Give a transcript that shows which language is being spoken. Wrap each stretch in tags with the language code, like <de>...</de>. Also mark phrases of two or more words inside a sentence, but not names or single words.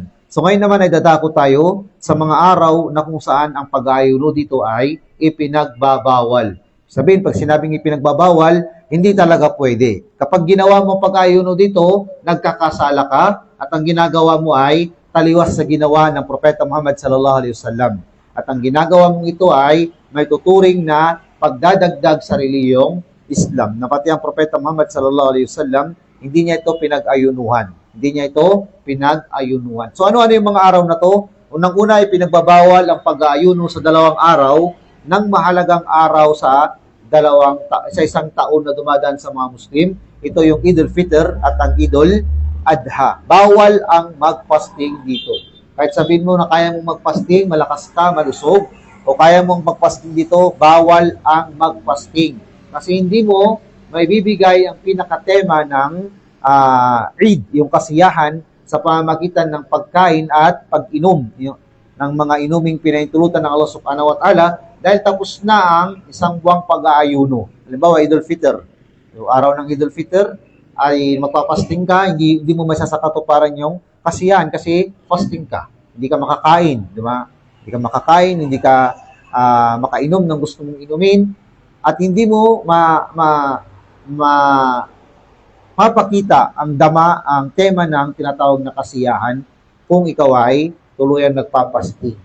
<tl>So ngayon naman ay dadako tayo sa mga araw na kung saan ang pag-aayuno dito ay ipinagbabawal. Sabihin, pag sinabing ipinagbabawal, hindi talaga pwede. Kapag ginawa mo pag-aayuno dito, nagkakasala ka at ang ginagawa mo ay taliwas sa ginawa ng Propeta Muhammad</tl> <ar>صلى الله عليه وسلم.</ar> <tl>At ang ginagawa mong ito ay may tuturing na pagdadagdag sa reliyong Islam. Na pati ang Propeta Muhammad</tl> <ar>صلى الله عليه وسلم,</ar> <tl>hindi niya ito pinag-ayunuhan. Hindi niya ito pinag-ayunuhan. So ano-ano yung mga araw na to? Unang-una ay pinagbabawal ang pag-aayuno sa 2 araw ng mahalagang araw sa isang taon na dumadaan sa mga Muslim. Ito yung Idul Fitr at ang Idul Adha. Bawal ang mag-fasting dito. Kahit sabihin mo na kaya mong mag-fasting, malakas ka, malusog, o kaya mong mag-fasting dito, bawal ang mag-fasting. Kasi hindi mo may bibigay ang pinakatema ng Eid, yung kasiyahan sa pamamagitan ng pagkain at pag-inom ng mga inuming pinahintulutan ng Allah</tl> <ar>سبحانه وتعالى</ar> <tl>dahil tapos na ang isang buwang pag-aayuno. Halimbawa, Idul Fitr. Yung araw ng Idul Fitr ay magpapasting ka, hindi mo masasakatuparan yung kasiyahan kasi fasting ka. Hindi ka makakain, di ba? Hindi ka makakain, hindi ka makainom ng gusto mong inumin at hindi mo mapakita ang tema ng tinatawag na kasiyahan kung ikaw ay tuluyan nagpapasting.</tl>